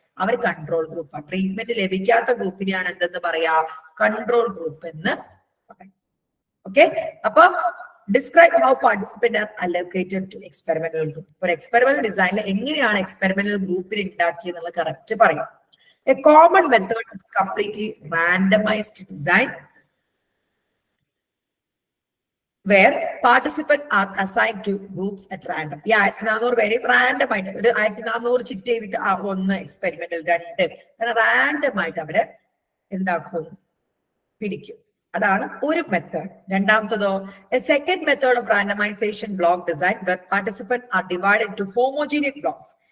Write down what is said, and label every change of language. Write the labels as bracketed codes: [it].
[ml] അവർ control ഗ്രൂപ്പാണ്. Treatment ലഭിക്കാത്ത ഗ്രൂപ്പിനെയാണ് എന്തെന്ന് പറയാ, കൺട്രോൾ ഗ്രൂപ്പ് എന്ന് പറയാം. [en] Okay, അപ്പൊ describe how participant are allocated to experimental group. [ml] ഒരു എക്സ്പെരിമെന്റൽ ഡിസൈനിൽ എങ്ങനെയാണ് എക്സ്പെരിമെന്റൽ ഗ്രൂപ്പിൽ ഉണ്ടാക്കിയെന്നുള്ള കറക്റ്റ് പറയും. [en] A common method is completely randomized design where participants are assigned to groups at random. [ml] ഈ 1400 പേര് റാൻഡം ആയിട്ട് ഒരു 1400 ചിറ്റ് ചെയ്തിട്ട് ഒന്ന് എക്സ്പെരിമെന്റൽ 2 അങ്ങനെ റാൻഡം ആയിട്ട് അവരെ എന്താക്കും, പിടിക്കും. അതാണ് ഒരു method. രണ്ടാമത്തതോ [en] A second method of randomization block design where participants are divided into homogeneous blocks.